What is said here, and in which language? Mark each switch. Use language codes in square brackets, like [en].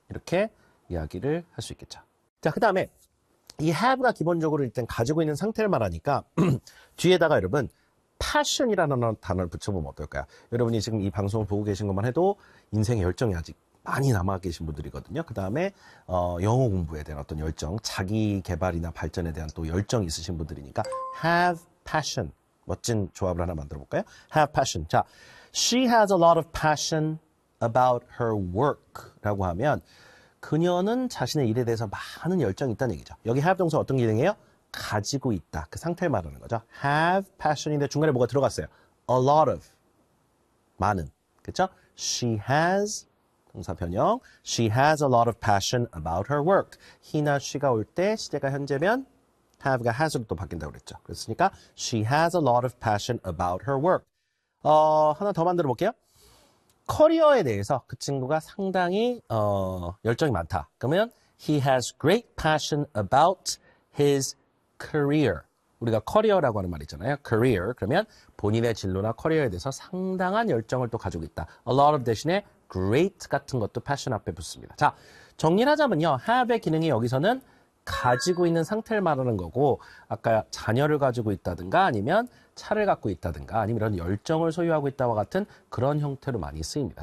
[ko] 이렇게 이야기를 할 수 있겠죠. 자, 그 다음에 이 have가 기본적으로 일단 가지고 있는 상태를 말하니까 뒤에다가 여러분 passion이라는 단어를 붙여보면 어떨까요? 여러분이 지금 이 방송을 보고 계신 것만 해도 인생의 열정이 아직 많이 남아계신 분들이거든요. 그 다음에 영어 공부에 대한 어떤 열정, 자기 개발이나 발전에 대한 또 열정이 있으신 분들이니까 [en] have passion. [ko] 멋진 조합을 하나 만들어볼까요? [en] Have passion. 자, she has a lot of passion about her work. [ko] 라고 하면 그녀는 자신의 일에 대해서 많은 열정이 있다는 얘기죠. 여기 have 동사 어떤 기능이에요? 가지고 있다. 그 상태를 말하는 거죠. [en] Have passion [ko] 인데 중간에 뭐가 들어갔어요? [en] A lot of. [ko] 많은. 그렇죠? [en] She has [ko] 동사 변형. [en] She has a lot of passion about her work. [ko] He나 she가 올 때 시제가 현재면 have가 has로 또 바뀐다고 그랬죠. 그랬으니까 [en] she has a lot of passion about her work. [ko] 하나 더 만들어 볼게요. 커리어에 대해서 그 친구가 상당히 열정이 많다. 그러면 [en] he has great passion about his career. [ko] 우리가 커리어라고 하는 말 있잖아요. [en] career. [ko] 그러면 본인의 진로나 커리어에 대해서 상당한 열정을 또 가지고 있다. [en] a lot of [ko] 대신에 great 같은 것도 passion 앞에 붙습니다. 자, 정리를 하자면요. have의 기능이 여기서는 가지고 있는 상태를 말하는 거고 아까 자녀를 가지고 있다든가 아니면 차를 갖고 있다든가 아니면 이런 열정을 소유하고 있다와 같은 그런 형태로 많이 쓰입니다.